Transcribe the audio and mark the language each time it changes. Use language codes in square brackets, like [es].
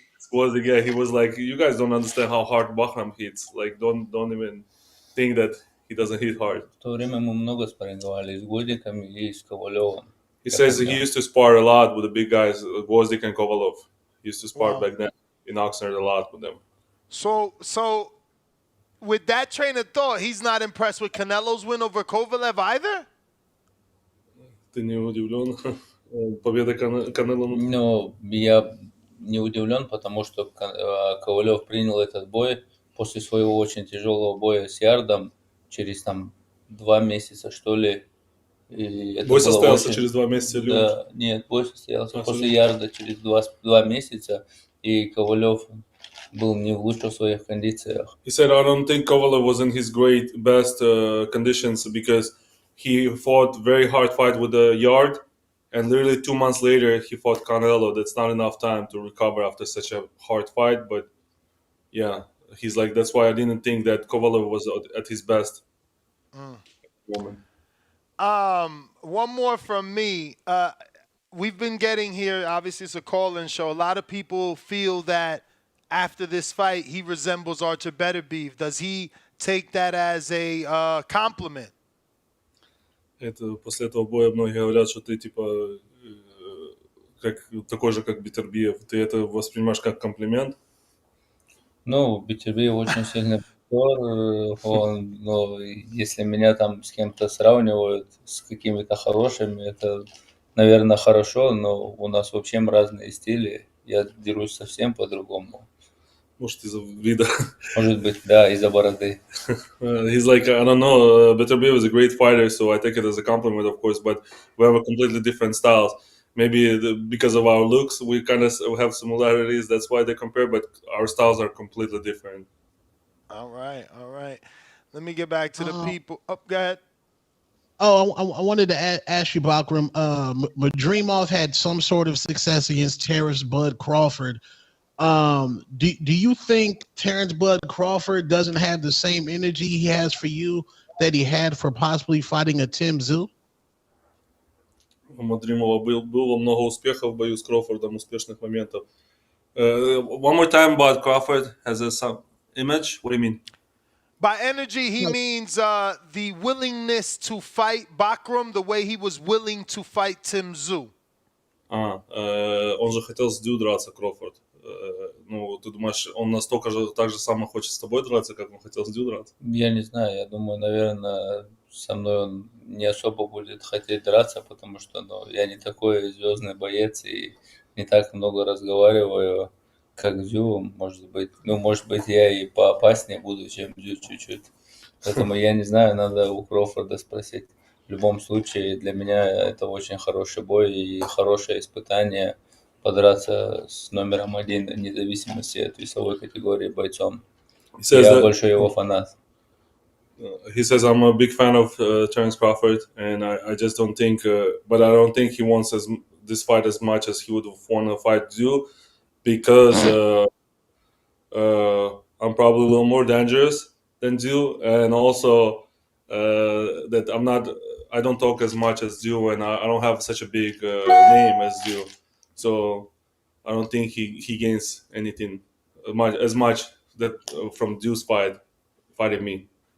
[en] Gvozdyk, yeah, he was like, "You guys don't understand how hard Bakhram hits. Like, don't even think that he doesn't hit hard." [ru] В то время мы много спарринговали и с Гвоздиком, и с Ковалевым. [en] He says he used to spar a lot with the big guys, Gvozdyk and Kovalov. He used to spar back then in Oxnard a lot with them. So with that train of thought, he's not impressed with Canelo's win over Kovalev either? [ru] Ты не удивлен? Победа Канело? Ну, я не удивлен, потому что Ковалев принял этот бой после своего очень тяжелого боя с Ярдом через там 2 месяца, что ли. Бой состоялся через 2 месяца? Да, нет, бой состоялся после Ярда через 2 месяца, и Ковалев был не в лучших своих кондициях. [en] He said, I don't think Kovalev was in his best conditions, because he fought very hard fight with the Yard, and literally 2 months later he fought Canelo. That's not enough time to recover after such a hard fight, but yeah, he's like, that's why I didn't think that Kovalev was at his best. One more from me. We've been getting here, obviously it's a call-in show. A lot of people feel that after this fight, he resembles Artur Beterbiev. Does he take that as a compliment? [ru] Это после этого боя многие говорят, что ты типа такой же, как Бетербиев. Ты это воспринимаешь как комплимент? Ну, Бетербиев очень сильный боксер. Он, если меня там с кем-то сравнивают с какими-то хорошими, это наверное, хорошо, но у нас вообще разные стили. Я дерусь совсем по-другому. Может, из-за вида. Может быть, да, из-за бороды. [en] He's like, I don't know, Beterbiev is a great fighter, so I take it as a compliment, of course, but we have a completely different styles. Maybe because of our looks, we kind of have similarities. That's why they compare, but our styles are completely different. All right, all right. Let me get back to the Uh, people. Oh, go ahead. Oh, I wanted to ask you, Bakhram. Madrimov had some sort of success against Terrence Bud Crawford. Do you think Terrence Bud Crawford doesn't have the same energy he has for you that he had for possibly fighting a Tszyu? [ru] У Мадримова было много успехов в бою с Кроуфордом, успешных моментов. [en] One more time about Crawford has some image. What do you mean? By energy, he means the willingness to fight Bakhram the way he was willing to fight Tszyu. [ru] Он же хотел с Дю драться, Кроуфорд. Ну, ты думаешь, он настолько же так же само хочет с тобой драться, как он хотел с Дю драться? Я не знаю, я думаю, наверное, со мной он не особо будет хотеть драться, потому что я не такой звездный боец и не так много разговариваю, как Дзю. Может быть, я и поопаснее буду, чем Дзю чуть-чуть. Поэтому я не знаю, надо у Кроуфорда спросить. В любом случае, для меня это очень хороший бой и хорошее испытание подраться с номером 1, вне зависимости от весовой категории бойцом. Я большой его фанат. [en] He says, I'm a big fan of Terence Crawford, and I just don't think, but I don't think he wants this fight as much as he would want to fight Zhu, because I'm probably a little more dangerous than Zhu, and also that I don't talk as much as Zhu, and I don't have such a big name as Zhu, so I don't think he gains anything as much that from Zhu's fighting me.